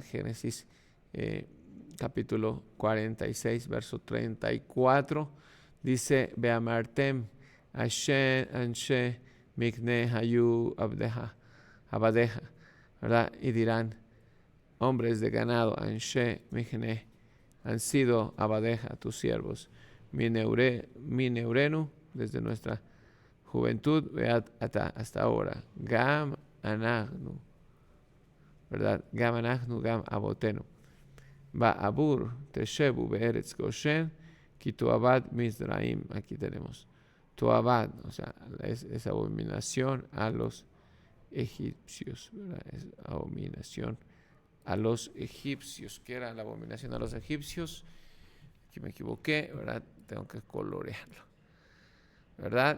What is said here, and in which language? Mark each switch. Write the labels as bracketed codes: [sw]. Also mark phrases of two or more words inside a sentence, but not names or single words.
[es] Génesis capítulo 46, verso 34, dice, [he] ואמרתם אשן אנשי מקנה היו עבדיך, [es] ¿verdad? Y dirán, hombres de ganado, [he] אנשי מקנה, [es] han sido Abadeja, tus siervos, mineurenu, desde nuestra juventud hasta ahora. [he] גם אנחנו, ¿verdad? גם אנחנו, גם אבותינו. בעבור תשבו בארץ גשן כי תועבת מצרים. [es] Aquí tenemos tuavad, o sea, es abominación a los egipcios, ¿verdad? Es abominación a los egipcios. ¿Qué era la abominación a los egipcios? Aquí me equivoqué, ¿verdad? Tengo que colorearlo, ¿verdad?